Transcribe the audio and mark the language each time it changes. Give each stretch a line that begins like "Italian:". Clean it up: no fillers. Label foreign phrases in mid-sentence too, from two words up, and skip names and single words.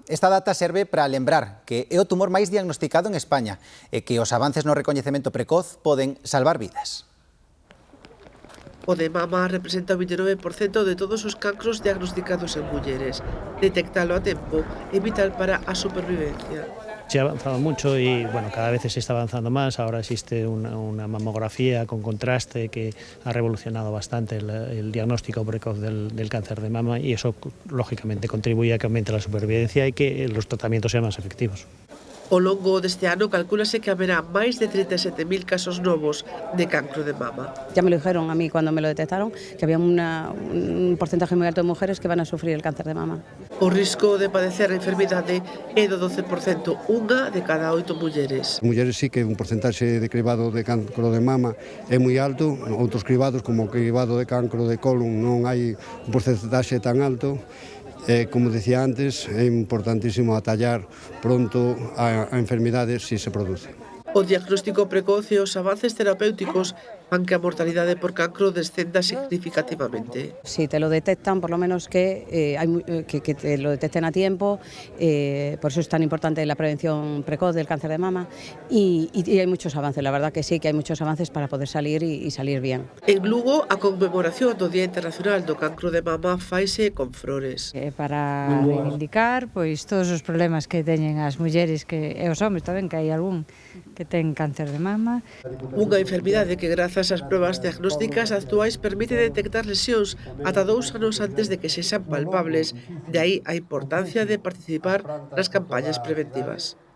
Galician: Esta data serve para lembrar que é o tumor máis diagnosticado en España e que os avances no recoñecemento precoz poden salvar vidas. O de mama representa o 29% de todos os cancros diagnosticados en mulleres. Detectalo a tempo é vital para a supervivencia.
Spanish: Se ha avanzado mucho y bueno, cada vez se está avanzando más. Ahora existe una mamografía con contraste que ha revolucionado bastante el diagnóstico precoz del cáncer de mama y eso lógicamente contribuye a que aumente la supervivencia y que los tratamientos sean más efectivos.
Galician: Ao longo deste ano calcúlase que haberá máis de 37.000 casos novos de cancro de mama.
Spanish: Ya me lo dijeron a mí cuando me lo detectaron, que había un porcentaje muy alto de mujeres que van a sufrir el cáncer de mama.
Galician: O risco de padecer a enfermidade é do 12%, unha de cada 8 mulleres. Mulleres sí que un porcentaxe de cribado de cancro de mama é moi alto, outros cribados como o cribado de cancro de colon non hai un porcentaxe tan alto. Como decía antes, é importantísimo atallar pronto a enfermidade se se produce. O diagnóstico precoz e os avances terapéuticos fan que a mortalidade por cancro descenda significativamente.
Spanish: Si te lo detectan, por lo menos que te lo detecten a tiempo, por eso es tan importante la prevención precoz del cáncer de mama y hay muchos avances, la verdad que sí, que hay muchos avances para poder salir y salir bien.
Galician: En Lugo, a conmemoración do Día Internacional do Cancro de Mama faise con flores. Para reivindicar pois todos os problemas que teñen as mulleres e os homes tamén, que hai algún que ten cáncer de mama. Unha enfermidade que grazas ás probas diagnósticas actuais permite detectar lesións ata 2 anos antes de que sexan palpables, de aí a importancia de participar nas campañas preventivas.